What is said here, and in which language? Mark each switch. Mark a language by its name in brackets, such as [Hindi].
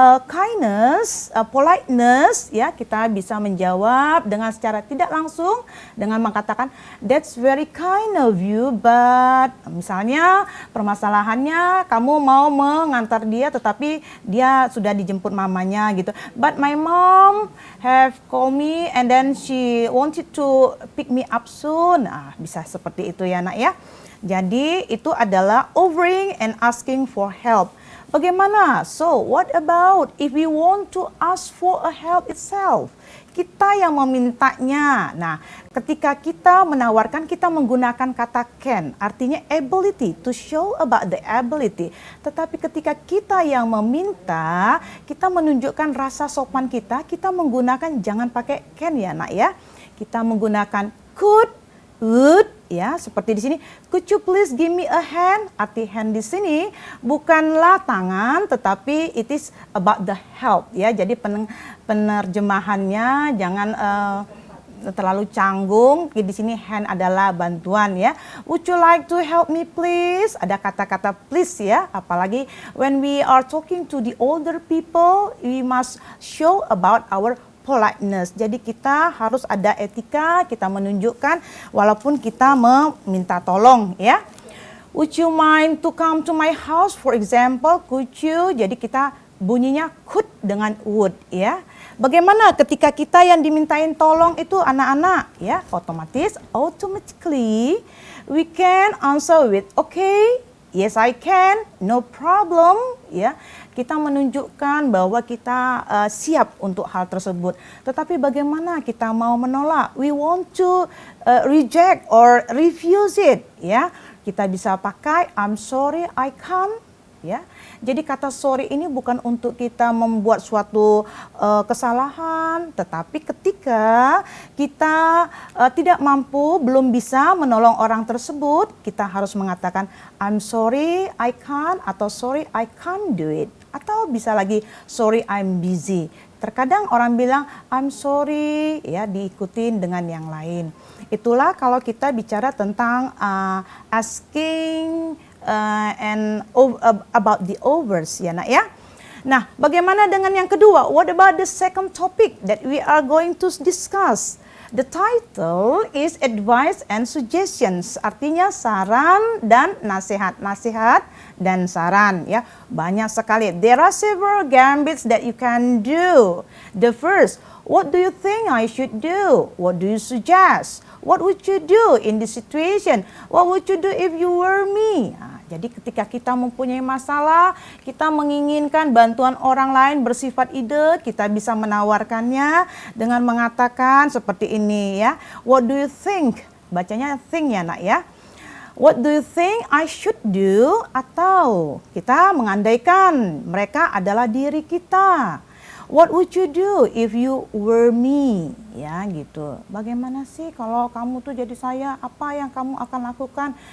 [English] kindness, politeness [Indonesian] ya, kita bisa menjawab dengan secara tidak langsung dengan mengatakan [English] that's very kind of you, but [Indonesian] misalnya permasalahannya kamu mau mengantar dia tetapi dia sudah dijemput mamanya gitu, [English] but my mom have called me and then she wanted to pick me up soon. [Indonesian] Bisa seperti itu ya Nak ya. Jadi itu adalah [English] offering and asking for help. [Indonesian] Bagaimana? [English] So, what about if we want to ask for a help itself? [Indonesian] Kita yang memintanya. Nah, ketika kita menawarkan, kita menggunakan kata can, artinya ability, [English] to show about the ability. [Indonesian] Tetapi ketika kita yang meminta, kita menunjukkan rasa sopan kita menggunakan jangan pakai can ya nak ya. Kita menggunakan could, would, ya seperti di sini. [English] Could you please give me a hand? [Indonesian] Arti hand di sini bukanlah tangan, tetapi [English] it is about the help [Indonesian] ya. Jadi penerjemahannya jangan terlalu canggung. Di sini hand adalah bantuan ya. [English] Would you like to help me please? [Indonesian] Ada kata-kata please ya. Apalagi [English] when we are talking to the older people, we must show about our politeness. [Indonesian] Jadi kita harus ada etika, kita menunjukkan walaupun kita meminta tolong ya. [English] Would you mind to come to my house for example? Could you? [Indonesian] Jadi kita bunyinya could dengan would ya. Bagaimana ketika kita yang dimintain tolong itu anak-anak ya, [English] automatically we can answer with okay, yes I can, no problem ya. [Indonesian] Kita menunjukkan bahwa kita siap untuk hal tersebut. Tetapi bagaimana kita mau menolak? [English] We want to reject or refuse it ya. [Indonesian] Kita bisa pakai [English] I'm sorry I can't [Indonesian] ya. Jadi kata sorry ini bukan untuk kita membuat suatu kesalahan, tetapi ketika kita tidak mampu, belum bisa menolong orang tersebut, kita harus mengatakan [English] I'm sorry I can't [Indonesian] atau [English] sorry I can't do it. [Indonesian] Atau bisa lagi [English] sorry I'm busy. [Indonesian] Terkadang orang bilang [English] I'm sorry [Indonesian] ya, diikutin dengan yang lain. Itulah kalau kita bicara tentang [English] asking and about the overs [Indonesian] ya nak ya. Nah, bagaimana dengan yang kedua? [English] What about the second topic that we are going to discuss? The title is advice and suggestions. [Indonesian] Artinya saran dan nasihat. Nasihat dan saran ya. Banyak sekali. [English] There are several gambits that you can do. The first, what do you think I should do? What do you suggest? What would you do in this situation? What would you do if you were me? [Indonesian] Nah, jadi ketika kita mempunyai masalah, kita menginginkan bantuan orang lain bersifat ide, kita bisa menawarkannya dengan mengatakan seperti ini ya. [English] What do you think? [Indonesian] Bacanya think ya nak ya. [English] What do you think I should do? [Indonesian] Atau kita mengandaikan mereka adalah diri kita. [English] What would you do if you were me? [Indonesian] Ya gitu. Bagaimana sih kalau kamu tuh jadi saya? Apa yang kamu akan lakukan?